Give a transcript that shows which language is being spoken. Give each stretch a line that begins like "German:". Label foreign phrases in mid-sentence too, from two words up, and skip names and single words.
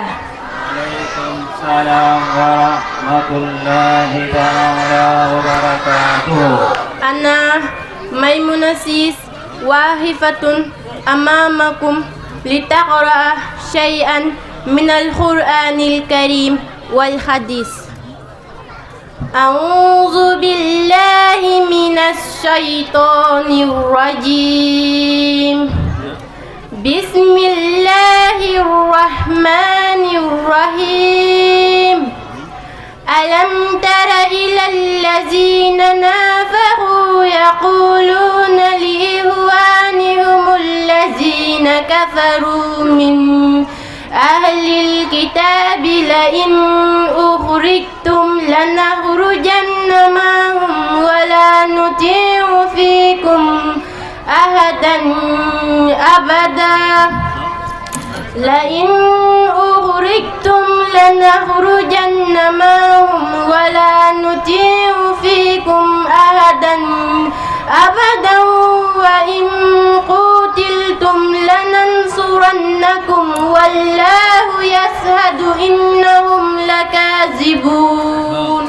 Arabic: وعليكم السلام ورحمة الله تعالى وبركاته. أنا ميمونة واقفة أمامكم لتقرأ شيئا من القرآن الكريم والحديث. أعوذ بالله من الشيطان الرجيم. بسم الله الرحمن الرحيم. ألم تر إلى الذين نافقوا يقولون لإخوانهم الذين كفروا من أهل الكتاب لئن أخرجتم لنخرجن معكم و لا نطيع فيكم أحدا أبدا لئن أخرجتم لنخرجن معكم و لا نطيع فيكم أحدا أبدا و إن قوتلتم لننصرنكم والله يشهد إنهم لكاذبون.